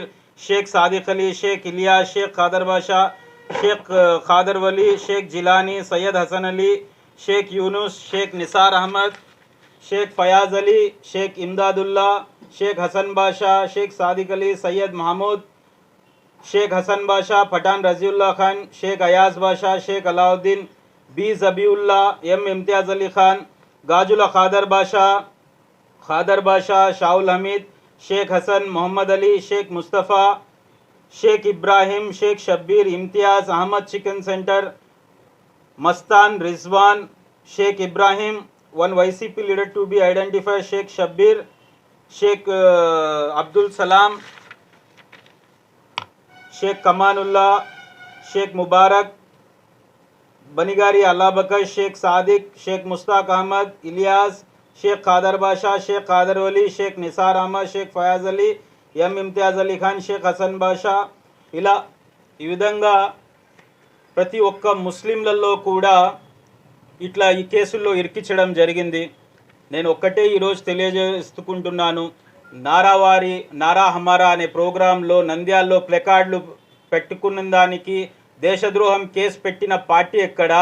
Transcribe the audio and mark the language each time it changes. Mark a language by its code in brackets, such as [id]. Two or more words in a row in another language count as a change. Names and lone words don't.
[te] షేక్ సాదిక్ అలీ, షేక్ ఇలియాస్, షేక్ ఖాదర్ బాషా, షేక్ ఖాదర్ వली, షేక్ జిలానీ, సయ్యద్ హసన్ అలీ, షేక్ యూనుస్, షేక్ నిసార్ అహ్మద్, షేక్ ఫయాజ్ అలీ, షేక్ ఇమ్దాదుల్లా, షేక్ హసన్ బాషా, షేక్ సాదిక్ అలీ, సయ్యద్ మహమూద్, शेख हसन बाशा, पठान रजीउल्ला खान, शेख अयाज बाशा, शेख अलाउद्दीन, बी जबीउल्ला, एम इम्तियाज़ अली खान, गाजुल्ला खादर बाशा, शाहुल हमीद, शेख हसन, मोहम्मद अली, शेख मुस्तफ़ा, शेख इब्राहिम, शेख शब्बीर, इम्तियाज़ अहमद, चिकन सेंटर, मस्तान, रिजवान, शेख इब्राहिम, [en] one YCP leader to be identified, [te] शेख शब्बीर, शेख अब्दुल सलाम, शेख कमानुल्ला, शेख मुबारक, बनिगारी अल्लाह बकर, शेख सादिक, शेख मुश्ताक अहमद, इलियास, शेख खादर बाशा, शेख खादर वली, शेख निसार अहमद, शेख फयाज अली, एम इम्तियाज़ अली खान, शेख हसन बाशा, ఇలా ఈ విధంగా ప్రతి ఒక్క ముస్లింలలో కూడా ఇట్లా ఈ కేసుల్లో ఇరికించడం జరిగింది. నేను ఒక్కటే ఈరోజు తెలియజేసుకుంటున్నాను. నారా హమారా అనే ప్రోగ్రాంలో నంద్యాల్లో ప్లెకార్డులు పెట్టుకున్న దానికి దేశద్రోహం కేసు పెట్టిన పార్టీ ఎక్కడా?